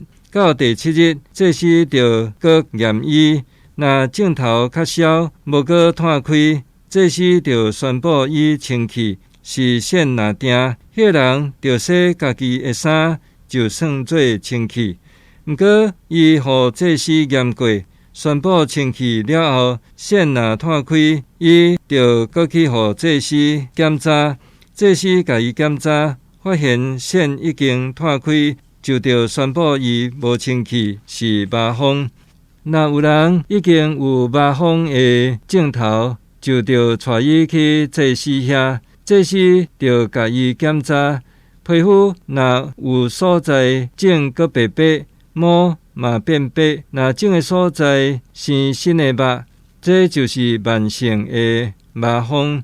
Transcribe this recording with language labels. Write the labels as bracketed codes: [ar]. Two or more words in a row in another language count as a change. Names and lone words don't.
[nan] 到第7日，祭司就閣驗伊，若鏡頭較少，無閣探開，祭司就宣布伊清氣，是癬若定，迄人就洗家己的衫，就算做清氣。毋過，伊互祭司驗過，宣布清氣了後，癬若探開，伊就閣去互祭司檢查。祭司甲伊檢查，發現癬已經探開，就着宣布伊無清氣，是麻風。若有人已經有麻風的症頭，就着帶伊去祭司遐，祭司就甲伊檢查，皮膚若有所在腫閣白白，毛嘛變白，若腫的所在生新的肉，這就是慢性的麻風。